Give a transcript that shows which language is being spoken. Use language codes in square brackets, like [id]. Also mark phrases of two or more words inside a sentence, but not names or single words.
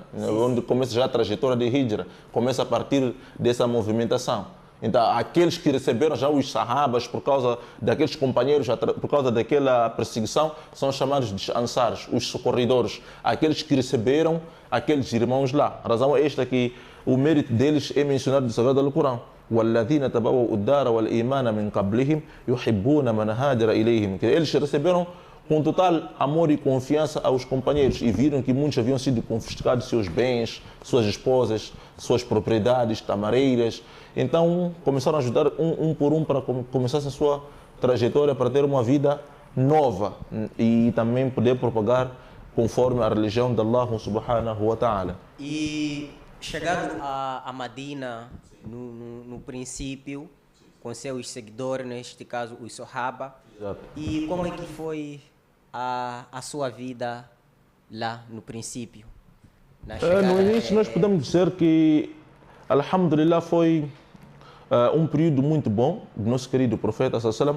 [pt] Onde começa já a trajetória de Hijra, começa a partir dessa movimentação. Então, aqueles que receberam já os sahabas por causa daqueles companheiros, por causa daquela perseguição, são chamados de Ansars, os socorredores, aqueles que receberam aqueles irmãos lá. A razão é esta que o mérito deles é mencionado no Sagrado Alcorão. [ar] وَالَّذِينَ تَبَوَّأُوا الدَّارَ وَالْإِيمَانَ مِنْ قَبْلِهِمْ يُحِبُّونَ مَنْ هَاجَرَ إِلَيْهِمْ. [pt] Eles receberam com total amor e confiança aos companheiros e viram que muitos haviam sido confiscados seus bens, suas esposas, suas propriedades, tamareiras. Então começaram a ajudar um por um para começar a sua trajetória para ter uma vida nova e também poder propagar conforme a religião de Allah [ar] سبحانه وتعالى. [pt] E chegado a Madina, no princípio, com seus seguidores, neste caso os Sahaba, Exato. e como é que foi a sua vida lá no princípio? No início nós podemos dizer que, alhamdulillah, foi um período muito bom do nosso querido profeta sallam.